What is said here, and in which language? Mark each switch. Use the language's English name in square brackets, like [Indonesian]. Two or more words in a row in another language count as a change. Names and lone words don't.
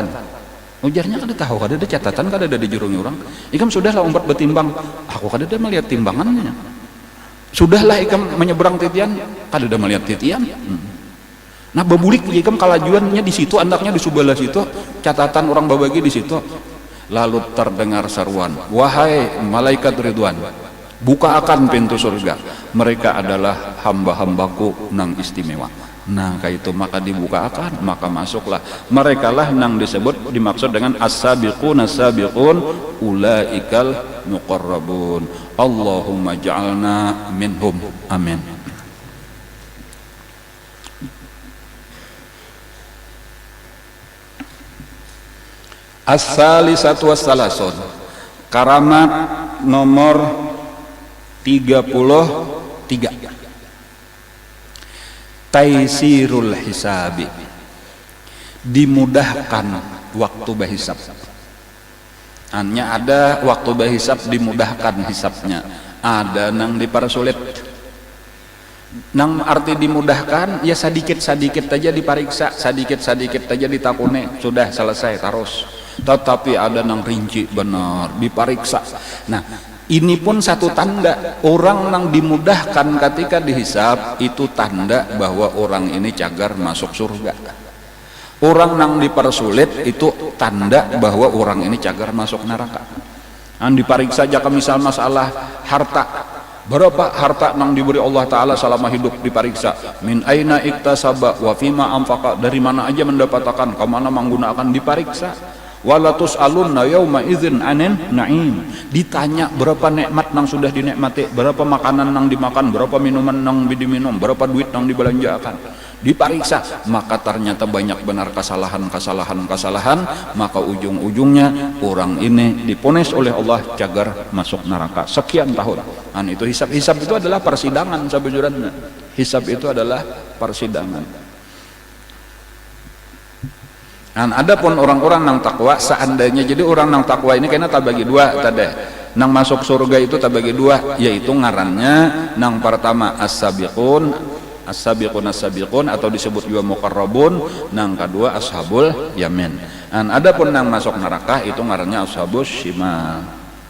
[Banjar] Ujarnya kada tahu, kada ada catatan, kada ada di jurungi orang. Ikam sudahlah umpat betimbang, aku kada ada melihat timbangannya. Sudahlah ikam menyeberang titian, kada ada melihat titian. Nah, babulik ikam kalajuannya di situ, andaknya di sebelah situ, catatan orang babagi di situ. [Indonesian] Lalu terdengar seruan, wahai malaikat Ridwan, buka akan pintu surga. [Banjar] Mereka adalah hamba-hambaku nang istimewa. Nah, kayak itu maka dibuka akan, maka masuklah. [Indonesian] Mereka lah nang disebut dimaksud dengan [Arabic] السابقون السابقون أولئك المقربون. اللهم اجعلنا منهم. Amin. الثالثة والثلاثون. [Indonesian] Karamat nomor 33. [Arabic] تيسير الحساب, [Indonesian] dimudahkan waktu berhisab. [Banjar] Hanya ada waktu berhisab dimudahkan hisabnya, ada nang dipersulit. Nang arti dimudahkan ya sedikit-sedikit aja diperiksa, sedikit-sedikit aja ditakune, sudah selesai terus. Tetapi ada nang rinci benar diperiksa. Nah, ini pun satu tanda orang yang dimudahkan ketika dihisab, itu tanda bahwa orang ini cagar masuk surga. Orang yang dipersulit itu tanda bahwa orang ini cagar masuk neraka. [Indonesian] Diperiksa aja misal masalah harta, berapa harta yang diberi Allah Ta'ala selama hidup diperiksa. [Arabic] من أين اكتسب وفيما أنفق, [Indonesian] dari mana aja mendapatkan, kemana menggunakan, diperiksa. [Arabic] ولتسألن يومئذ عن النعيم, [Indonesian] ditanya berapa nikmat yang sudah dinikmati, berapa makanan yang dimakan, berapa minuman yang diminum, berapa duit yang dibelanjakan, diperiksa. [Banjar] Maka ternyata banyak benar kesalahan, maka ujung-ujungnya orang ini diponis oleh Allah cagar masuk neraka sekian tahun. Itu hisab itu adalah persidangan sebujurnya. Hisab itu adalah persidangan. Adapun orang-orang nang takwa, seandainya jadi orang nang takwa ini kayaknya tak bagi dua tadi. Nang masuk surga itu tak bagi dua, yaitu ngarannya nang pertama as-sabiqun atau disebut juga muqarrabun, nang kedua [Arabic] أصحاب اليمين. [Banjar] Adapun nang masuk neraka itu ngarannya [Arabic] أصحاب الشمال.